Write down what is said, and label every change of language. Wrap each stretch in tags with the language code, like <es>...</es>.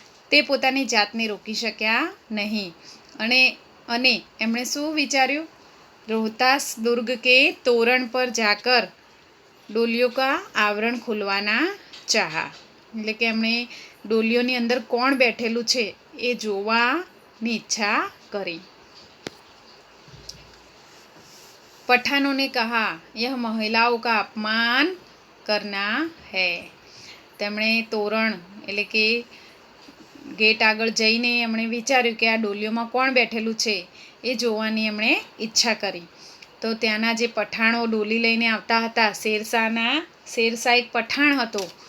<gu>તે પોતાની જાતને રોકી શક્યા નહીં. અને એમણે શું વિચાર્યું?</gu> <hi>રોહતાસ દુર્ગ કે તોરણ પર જાકર ડોલિયો કા આવરણ ખુલવાના ચાહા.</hi> <gu>એટલે કે એમણે ડોલિયોની અંદર કોણ બેઠેલું છે એ જોવાની ઈચ્છા કરી.</gu> <hi>पठानों ने कहा यह महिलाओं का अपमान करना है.</hi> <gu>તેમણે તોરણ એટલે કે ગેટ આગળ જઈને એમણે વિચાર્યું કે આ ડોલીઓમાં કોણ બેઠેલું છે એ જોવાની એમણે ઈચ્છા કરી. તો ત્યાંના જે પઠાણો ડોલી લઈને આવતા હતા, શેરશાહ એક પઠાણ હતો.</gu>